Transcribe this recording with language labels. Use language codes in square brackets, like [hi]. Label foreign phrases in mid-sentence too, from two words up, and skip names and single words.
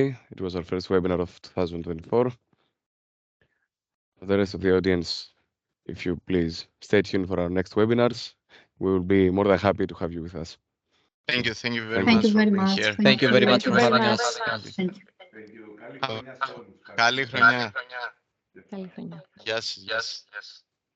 [en] It was our first webinar of 2024. For the rest of the audience, if you please stay tuned for our next webinars. We will be more than happy to have you with us. Thank you very Thank much you for very being much. here. Thank you very much for having us. Thank you. Thank you. [el] Καλή χρονιά σε όλους. Καλή χρονιά. Καλή χρονιά. Γεια σας.